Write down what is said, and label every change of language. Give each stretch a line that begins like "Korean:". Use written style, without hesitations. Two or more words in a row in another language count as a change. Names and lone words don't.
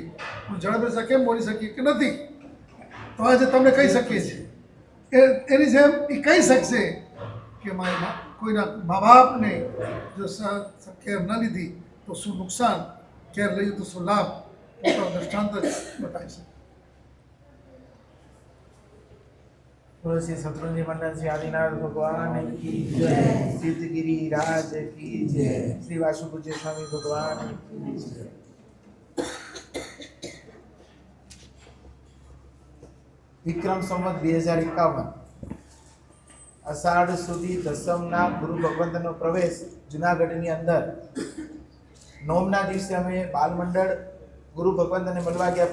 Gujarati: હું ઝડપે કેમ બોલી શકીએ કે નથી? તો આજે તમને કહી શકીએ છીએ. એની જેમ એ કહી શકશે કે મારી કોઈના મા બાપને જો કેર ન લીધી તો શું નુકસાન, કેર લઈ તો શું લાભ, પોતાનો દ્રષ્ટાંત જ બતાવી શકે.
Hindi: तुलसी शत्रुंजय मंडल श्री आदिनाथ भगवान की जय, सिद्धगिरी राज की जय, श्री वासुपूज्य स्वामी भगवान की जय.
Gujarati: વિક્રમ સંવત 2051 અષાઢ સુધી દસમના ગુરુ ભગવંતનો પ્રવેશ જુનાગઢની અંદર. નોમના દિવસે અમે બાલ મંડળ ગુરુ ભગવંતને મળવા ગયા.